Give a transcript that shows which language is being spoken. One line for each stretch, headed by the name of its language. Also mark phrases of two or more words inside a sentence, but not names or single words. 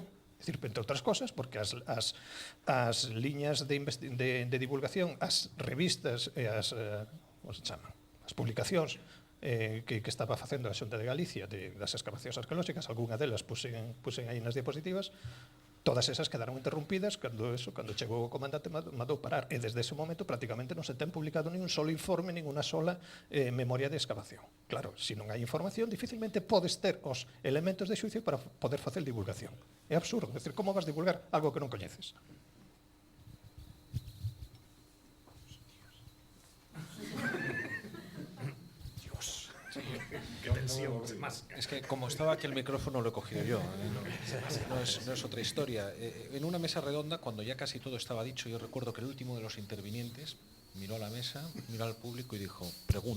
Galician: É dicir, entre outras cosas, porque as liñas de divulgación, as revistas e as publicacións que estaba facendo a Xunta de Galicia das excavacións arqueolóxicas, algunha delas pusen aí nas diapositivas, todas esas quedaron interrumpidas cando chegou o comandante mandou parar, e desde ese momento prácticamente non se ten publicado nin un solo informe, nin unha sola memoria de excavación. Claro, se non hai información, dificilmente podes ter os elementos de xuicio para poder facer divulgación. É absurdo, é dicir, como vas divulgar algo que non coñeces?
Spanish: Es que como estaba aquí el micrófono lo he cogido yo. No es otra historia. En una mesa redonda, cuando ya casi todo estaba dicho, yo recuerdo que el último de los intervinientes miró a la mesa, miró al público y dijo, preguntas.